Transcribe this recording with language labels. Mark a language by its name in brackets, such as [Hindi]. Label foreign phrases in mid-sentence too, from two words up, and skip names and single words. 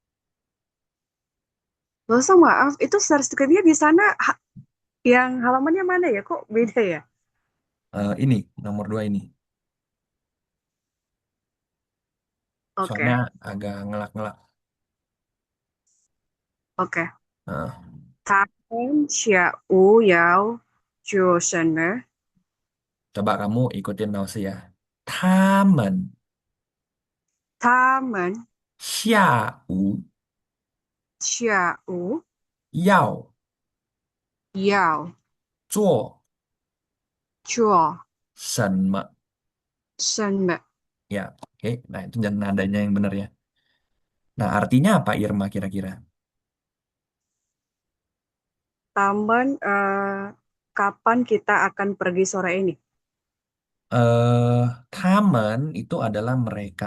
[Indonesian] Lausa, maaf, itu sertifikatnya di sana yang halamannya mana ya? Kok beda ya? Ini, nomor dua ini. Soalnya Oke, agak ngelak-ngelak. oke. Nah, [Chinese] 他们下午要做什么？ [Indonesian] coba kamu ikutin Nausi ya. [Chinese] Tamen 他们下午下午要要做做什么？什么？ [Indonesian] Ya, oke. Nah, itu jangan nadanya yang benar ya. Nah, artinya apa Irma kira-kira? kapan kita akan pergi sore ini? Tamen itu adalah mereka.